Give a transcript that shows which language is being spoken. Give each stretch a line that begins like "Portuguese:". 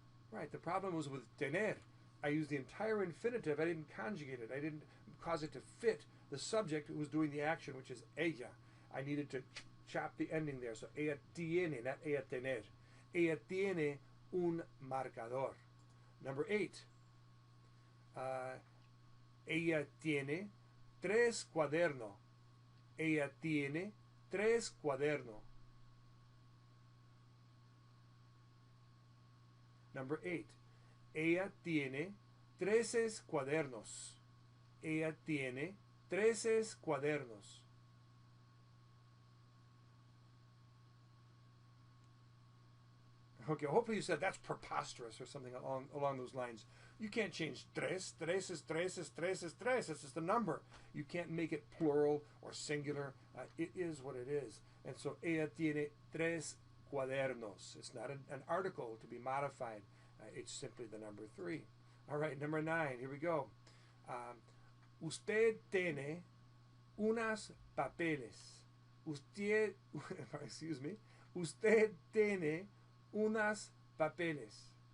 English: Right, the problem was with tener. I used the entire infinitive. I didn't conjugate it. I didn't cause it to fit the subject who was doing the action, which is ella. I needed to chop the ending there.
Spanish: So ella tiene, not ella tener. Ella tiene un marcador. Number 8. Ella tiene 3 cuadernos. Ella tiene 3 cuadernos. Number 8. Ella tiene 13 cuadernos. Ella tiene 13 cuadernos.
English: Okay, hopefully you said that's preposterous or something along those lines. You can't change tres. Tres is tres is tres is tres. It's just a number. You can't make it plural or singular. It is what it is.
Spanish: And so ella tiene 3 cuadernos.
English: It's not an article to be modified. It's simply the number 3. All right, number 9. Here we go.
Spanish: Usted tiene unas papeles. Usted, excuse me. Usted tiene unas papeles.